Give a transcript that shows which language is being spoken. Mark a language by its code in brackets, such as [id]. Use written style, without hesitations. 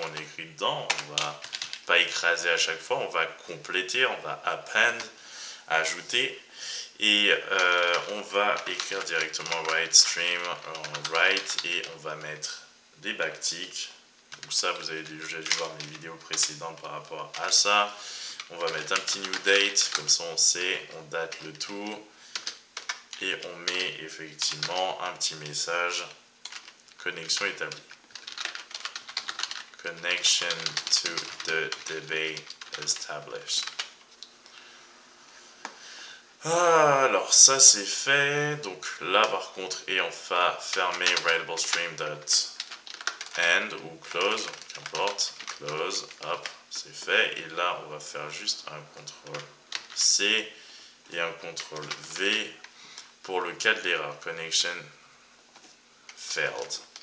[fr] On écrit dedans, on va pas écraser à chaque fois, on va compléter, on va append, ajouter, et on va écrire directement write stream write, et on va mettre des backticks. Donc ça, vous avez déjà dû voir mes vidéos précédentes par rapport à ça. On va mettre un petit new date, comme ça on sait, on date le tout, et on met effectivement un petit message, connexion établie. [en] Connection to the DB established. [fr] Alors ça c'est fait, donc là par contre, et on va fermer writeablestream.end ou close, qu'importe, close, hop, c'est fait, et là on va faire juste un CTRL C et un CTRL V pour le cas de l'erreur, [en] connection failed.